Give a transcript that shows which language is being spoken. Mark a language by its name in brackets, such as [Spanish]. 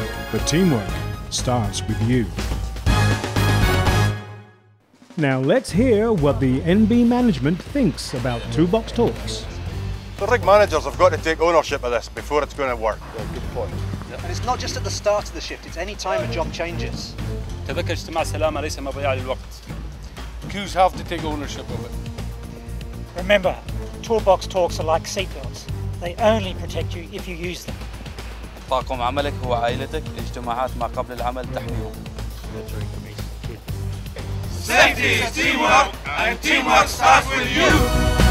[English] But teamwork starts with you. Now let's hear what the NB management thinks about Toolbox Talks. The rig managers have got to take ownership of this before it's going to work. Good point. And it's not just at the start of the shift, it's any time a job changes. [Arabic] تذكر اجتماع سلامة ليس مضيعة للوقت. [English] Crews have to take ownership of it. Remember, toolbox talks are like seatbelts. They only protect you if you use them. [Arabic] طاقم عملك هو عائلتك. اجتماعات ما قبل العمل تحميهم. [English] Safety is teamwork, and teamwork starts with you.